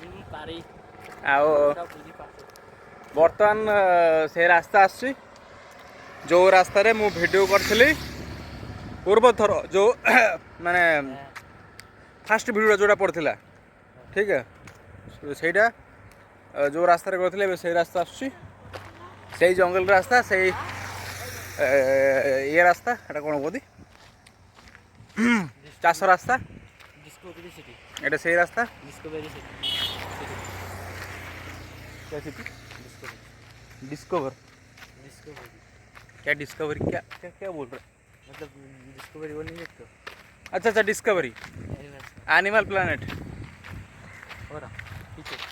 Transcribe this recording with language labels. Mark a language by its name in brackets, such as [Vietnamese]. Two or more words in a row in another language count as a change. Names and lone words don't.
[Odia] ଆଉ ବର୍ତ୍ତମାନ ସେ ରାସ୍ତା ଆସୁଛି ଯେଉଁ ରାସ୍ତାରେ ମୁଁ ଭିଡ଼ିଓ କରିଥିଲି ପୂର୍ବଥର, ଯେଉଁ ମାନେ [English] first video [Odia] ଯେଉଁଟା ପଡ଼ିଥିଲା, ଠିକ୍ ସେଇଟା ଯେଉଁ ରାସ୍ତାରେ କରିଥିଲେ ଏବେ ସେଇ ରାସ୍ତା ଆସୁଛି। ସେଇ ଜଙ୍ଗଲ ରାସ୍ତା, ସେଇ ଇଏ ରାସ୍ତା, ଏଇଟା କ'ଣ କହନ୍ତି, ଚାଷ ରାସ୍ତା, ଏଇଟା ସେଇ ରାସ୍ତା। [Hindi] डिस्कवर क्या डिस्कवरी क्या क्या क्या बोल रहे? मतलब डिस्कवरी वो नहीं देखते? अच्छा डिस्कवरी एनिमल प्लानेट। और पीछे